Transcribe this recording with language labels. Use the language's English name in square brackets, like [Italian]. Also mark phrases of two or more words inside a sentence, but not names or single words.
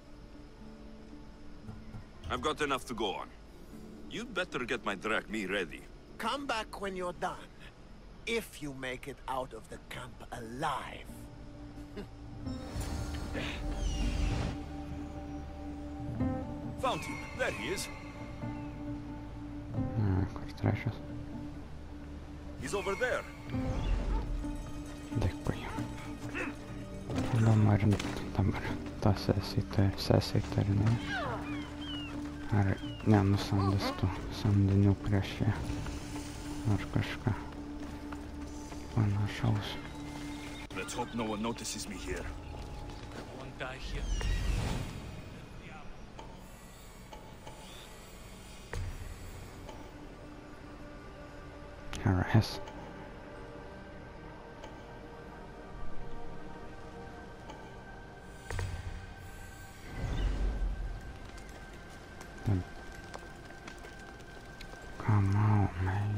[English] I've got enough to go on. You'd better get my drachmi ready. Come back when you're done. If you make it out of the camp alive. Found him. There he is. [Lithuanian] Kur trečias? [English] He's over there. [Lithuanian] Dėkui. Įdomu, ar dabar ta sesitarinė. Ar nenusamdys tų samdinių prieš ją. Ar kažką panašaus. [English] Let's hope no one notices me here. One guy here. Harass. Come on, man.